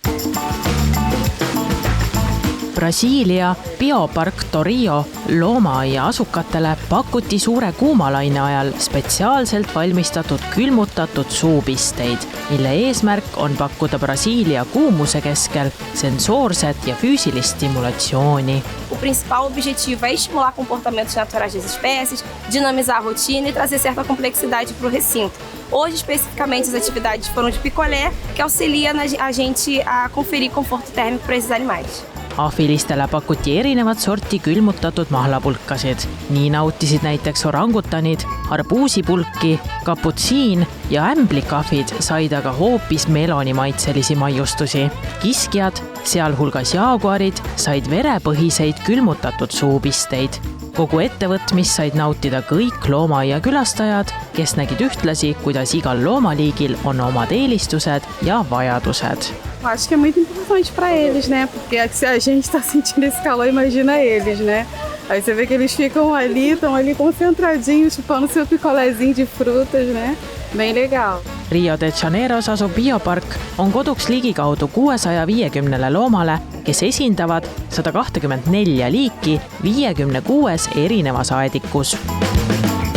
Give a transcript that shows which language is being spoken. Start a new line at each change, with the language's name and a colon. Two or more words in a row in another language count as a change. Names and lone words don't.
Estonian: Brasiilia biopark Torio loomaaia asukatele pakuti suure kuumalaine ajal spetsiaalselt valmistatud külmutatud suupisteid, mille eesmärk on pakkuda Brasiilia kuumuse keskel sensoorset ja füüsilist stimulatsiooni.
Portuguese: O principal objetivo é estimular comportamentos naturais das espécies, dinamizar a rotina e trazer certa complexidade para o recinto. Hoje, especificamente, as atividades foram de picolé, que auxilia a gente a conferir conforto térmico para esses animais.
Estonian: Ahvilistele pakuti erinevat sorti külmutatud mahlapulkasid. Nii nautisid näiteks orangutanid, arbuusipulki, kaputsiin ja ämblikahvid said aga hoopis melonimaitselisi maiustusi. Kiskjad, sealhulgas jaaguarid, said verepõhiseid külmutatud suupisteid. Kogu ettevõtmis said nautida kõik loomaaia külastajad, kes nägid ühtlasi, kuidas igal loomaliigil on omad eelistused ja vajadused.
Portuguese: Acho que é muito importante para eles, né? Porque se a gente está sentindo esse calor, imagina eles, né? Aí você vê que eles ficam ali, estão ali concentradinhos, chupando seu picolézinho de frutas, né? Bem legal.
Estonian: Rio de Janeiros asuv biopark on koduks ligikaudu 650 loomale, kes esindavad 124 liiki 56 erinevas aedikus.